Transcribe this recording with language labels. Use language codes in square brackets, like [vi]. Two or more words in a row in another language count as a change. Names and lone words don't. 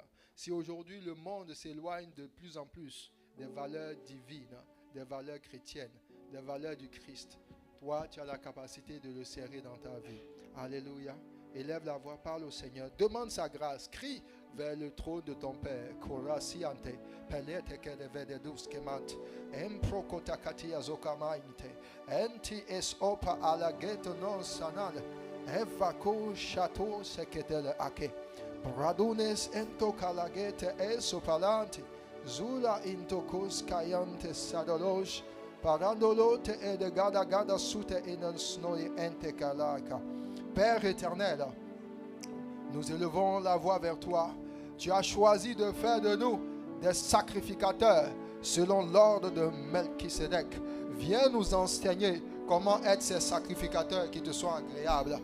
[fr] Si aujourd'hui le monde s'éloigne de plus en plus des valeurs divines, des valeurs chrétiennes, des valeurs du Christ, toi, tu as la capacité de le serrer dans ta vie. Alléluia. Élève la voix, parle au Seigneur. Demande sa grâce. Crie vers le trône de ton Père. Korasiante, pelete que devede duskemant, emprokotakati azokamainte, enti es opa ala geto non sanal, evako chateau seketele ake, bradunes ento kalagete esopalante, zula intokos kayante sadolosh, parandolote et de gada gada sute in snoi ente kalaka. Père éternel, nous élevons la voix vers toi. Tu as choisi de faire de nous des sacrificateurs. selon l'ordre de Melchisédek. Viens nous enseigner comment être ces sacrificateurs qui te sont agréables.